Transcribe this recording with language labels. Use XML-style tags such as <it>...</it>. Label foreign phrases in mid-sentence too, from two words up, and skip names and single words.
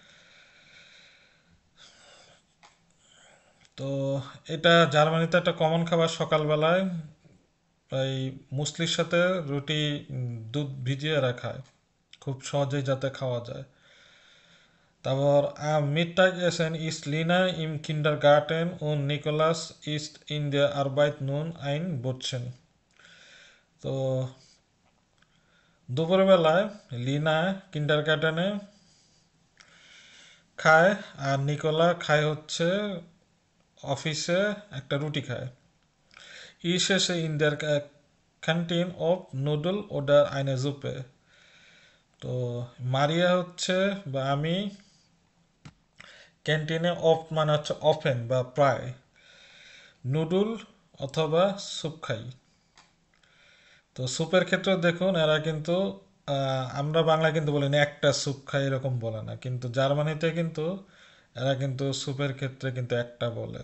<bn>তো এটা জার্মানিতে একটা কমন খাবার সকালবেলায়, এই মুসলির সাথে রুটি দুধ ভিজিয়ে রাখায় খুব সহজেই যাতে খাওয়া যায়।</bn> <de>তারপর Mittag essen ist Lina im Kindergarten und Nicholas ist in der Arbeit nun ein Bootchen.</de> <bn>তো দুপুরবেলায় লিনা কিন্ডারগার্টেনে খায় আর নিকোলা খায় হচ্ছে অফিসে একটা রুটি খায়।</bn> <de>Ich esse in der Kantin of Nudel oder eine Suppe.</de> <bn>তো মারিয়া হচ্ছে বা আমি ক্যান্টিনে অফ মানে হচ্ছে অফেন বা প্রায়, নুডল অথবা স্যুপ খাই। তো স্যুপের ক্ষেত্রে দেখুন এরা কিন্তু আমরা বাংলায় কিন্তু বলি না একটা স্যুপ খাই, এরকম বলে না, কিন্তু জার্মানিতে কিন্তু এরা কিন্তু স্যুপের ক্ষেত্রে কিন্তু একটা বলে।</bn>